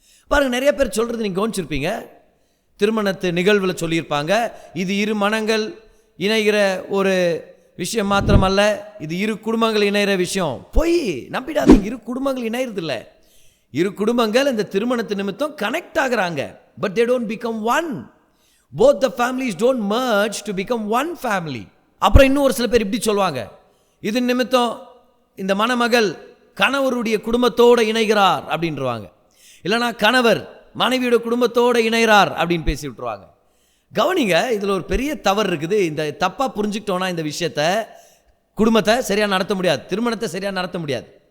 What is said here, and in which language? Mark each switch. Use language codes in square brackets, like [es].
[ta] பாருங்கள், நிறைய பேர் சொல்கிறது நீங்கள் கவனிச்சிருப்பீங்க, திருமணத்து நிகழ்வில் சொல்லியிருப்பாங்க, இது 2 மனங்கள் இணைகிற ஒரு விஷயம் மாத்திரமல்ல, இது 2 குடும்பங்கள் இணைகிற விஷயம். போய் நம்பிடாதீங்க, 2 குடும்பங்கள் இணைகிறது இல்லை. 2 குடும்பங்கள் இந்த திருமணத்து நிமித்தம் கனெக்ட் ஆகுறாங்க. [en] But they don't become one. Both the families don't merge to become one family. [ta] அப்புறம் இன்னும் ஒரு சில பேர் இப்படி சொல்லுவாங்க, இது நிமித்தம் இந்த மணமகள் கணவருடைய குடும்பத்தோடு இணைகிறார் அப்படின்றவாங்க, இல்லைனா கணவர் மனைவியோட குடும்பத்தோடு இணைகிறார் அப்படின்னு பேசி விட்டுருவாங்க. கவனிங்க, இதில் ஒரு பெரிய தவறு இருக்குது. இந்த தப்பாக புரிஞ்சுக்கிட்டோன்னா இந்த விஷயத்தை, குடும்பத்தை சரியாக நடத்த முடியாது, திருமணத்தை சரியாக நடத்த முடியாது.